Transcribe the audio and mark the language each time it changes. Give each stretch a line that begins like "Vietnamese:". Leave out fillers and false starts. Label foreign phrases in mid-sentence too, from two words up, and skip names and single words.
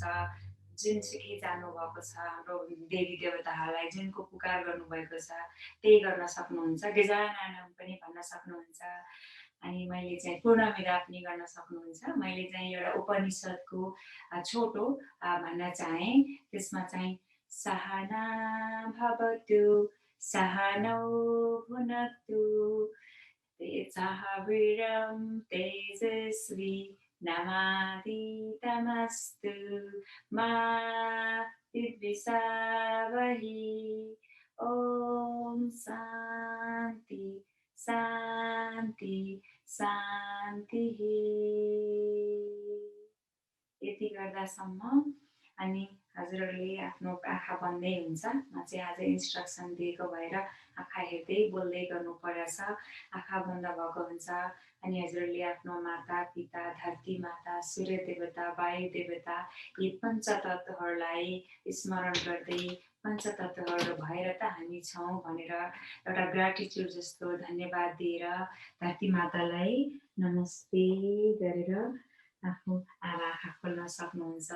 Nepali: जुनसुकै जानुभएको छ हाम्रो देवी देवताहरूलाई जुनको पुकार गर्नुभएको छ त्यही गर्न सक्नुहुन्छ। गजाननम पनि भन्न सक्नुहुन्छ। अनि मैले चाहिँ पूर्णमिदा पनि गर्न सक्नुहुन्छ। मैले चाहिँ एउटा उपनिषदको छोटो भन्न चाहेँ। त्यसमा चाहिँ
Sanskrit: सहना भवतु सहनौ भुनक्तु तेजस्विनावधीतमस्तु मा विद्विषावहि। ओम शान्ति शान्ति शान्ति।
Nepali: यति गर्दासम्म अनि हजुरहरूले आफ्नो आँखा बन्दै हुन्छ। म चाहिँ आज इन्स्ट्रक्सन दिएको भएर आँखा हेर्दै बोल्दै गर्नु परेछ। आँखा बन्द भएको हुन्छ। अनि हजुरहरूले आफ्नो माता पिता, धरती माता, सूर्य देवता, वायु देवता यी पञ्चतत्त्वहरूलाई स्मरण गर्दै पञ्चतत्त्वहरू भएर त हामी छौँ भनेर एउटा ग्राटिट्युड जस्तो धन्यवाद दिएर धरती मातालाई नमस्ते गरेर आफ्नो आँखा खोल्न सक्नुहुन्छ।